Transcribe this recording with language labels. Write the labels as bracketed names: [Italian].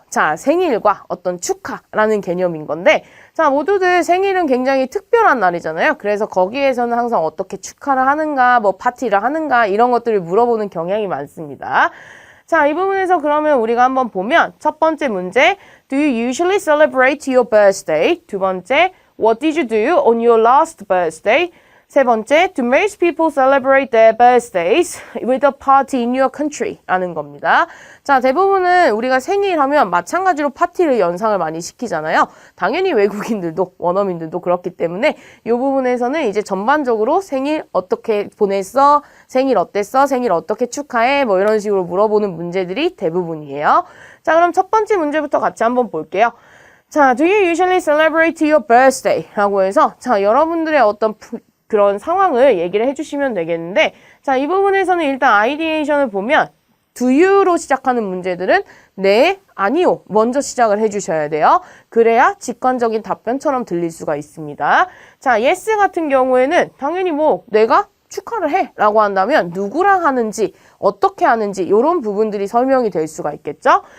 [Korean] 자, 생일과 어떤 축하라는 개념인 건데 자, 모두들 생일은 굉장히 특별한 날이잖아요. 그래서 거기에서는 항상 어떻게 축하를 하는가, 뭐 파티를 하는가 이런 것들을 물어보는 경향이 많습니다. 자, 이 부분에서 그러면 우리가 한번 보면 첫 번째 문제 [English] Do you usually celebrate your birthday? [Korean] 두 번째 [English] What did you do on your last birthday? [Korean] 세 번째, [English] do most people celebrate their birthdays with a party in your country? [Korean] 라는 겁니다. 자, 대부분은 우리가 생일하면 마찬가지로 파티를 연상을 많이 시키잖아요. 당연히 외국인들도 원어민들도 그렇기 때문에 이 부분에서는 이제 전반적으로 생일 어떻게 보냈어? 생일 어땠어? 생일 어떻게 축하해? 뭐 이런 식으로 물어보는 문제들이 대부분이에요. 자, 그럼 첫 번째 문제부터 같이 한번 볼게요. [English] 자, do you usually celebrate your birthday? [Korean] 라고 해서 자, 여러분들의 어떤 그런 상황을 얘기를 해주시면 되겠는데 자, 이 부분에서는 일단 아이디에이션을 보면 do you로 시작하는 문제들은 네, 아니요 먼저 시작을 해주셔야 돼요. 그래야 직관적인 답변처럼 들릴 수가 있습니다. 자, yes 같은 경우에는 당연히 뭐 내가 축하를 해 라고 한다면 누구랑 하는지 어떻게 하는지 이런 부분들이 설명이 될 수가 있겠죠.